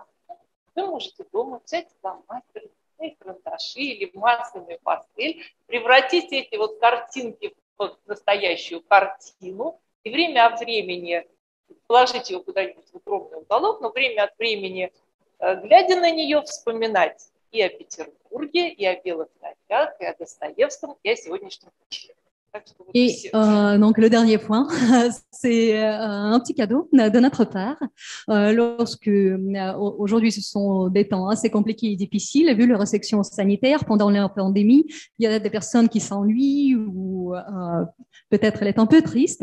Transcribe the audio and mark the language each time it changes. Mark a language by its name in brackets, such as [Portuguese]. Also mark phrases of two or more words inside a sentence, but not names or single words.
[Russian] Вы можете дома взять фломастер, карандаши или масляную пастель, превратить эти вот картинки в настоящую картину и время от времени положить ее куда-нибудь в укромный уголок, но время от времени, глядя на нее, вспоминать и о Петербурге, и о белых ночах, и о Достоевском, и о сегодняшнем вечере. [French] Et donc le dernier point, c'est un petit cadeau de notre part. Lorsque aujourd'hui ce sont des temps assez compliqués et difficiles, vu les restrictions sanitaires pendant la pandémie, il y a des personnes qui s'ennuient ou peut-être elle est un peu triste.